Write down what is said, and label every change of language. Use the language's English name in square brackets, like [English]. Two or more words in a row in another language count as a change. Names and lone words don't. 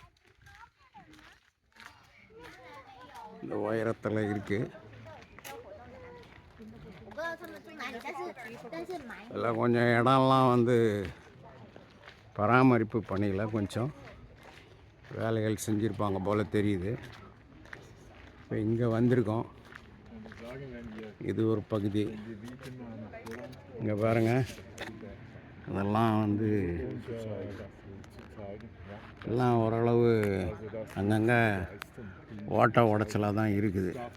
[Tamil] இந்த உயரத்தில் இருக்குது. 个他们最哪里，但是买 எல்லாம் கொஞ்சம் இடம்லாம் வந்து பராமரிப்பு பணியில் கொஞ்சம் வேலைகள் செஞ்சுருப்பாங்க போல் தெரியுது. இப்போ இங்கே வந்திருக்கோம். இது ஒரு பகுதி. இங்கே பாருங்கள், அதெல்லாம் வந்து எல்லாம் ஓரளவு அங்கங்கே ஓட்ட உடச்சலாக தான் இருக்குது.